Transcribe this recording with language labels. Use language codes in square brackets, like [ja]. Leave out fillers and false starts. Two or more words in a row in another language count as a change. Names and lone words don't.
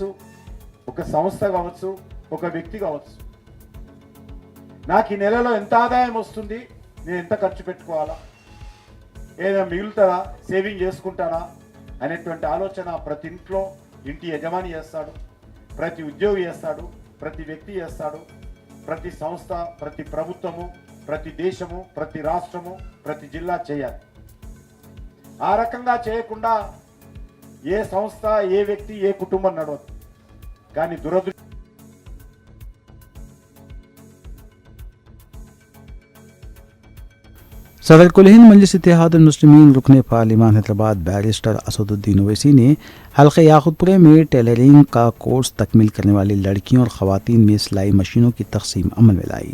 [te] ఒక సంస్థ కావచ్చు, ఒక వ్యక్తి కావచ్చు, నాకు ఈ నెలలో ఎంత ఆదాయం వస్తుంది, నేను ఎంత ఖర్చు పెట్టుకోవాలా, ఏదైనా మిగులుతుందా, సేవింగ్ చేసుకుంటానా అనేటువంటి ఆలోచన ప్రతి ఇంట్లో ఇంటి యజమాని చేస్తాడు, ప్రతి ఉద్యోగి చేస్తాడు, ప్రతి వ్యక్తి చేస్తాడు, ప్రతి సంస్థ, ప్రతి ప్రభుత్వము, ప్రతి దేశము, ప్రతి రాష్ట్రము, ప్రతి జిల్లా చేయాలి। ఆ రకంగా చేయకుండా ఏ సంస్థ, ఏ వ్యక్తి, ఏ కుటుంబం నడవదు। కానీ దురదృష్టం [ur] صدر کل ہند مجلس اتحاد المسلمین رکن پارلیمان حیدرآباد بیرسٹر اسدالدین اویسی نے حلقہ یاقوت پورے میں ٹیلرنگ کا کورس تکمیل کرنے والی لڑکیوں اور خواتین میں سلائی مشینوں کی تقسیم عمل میں لائی۔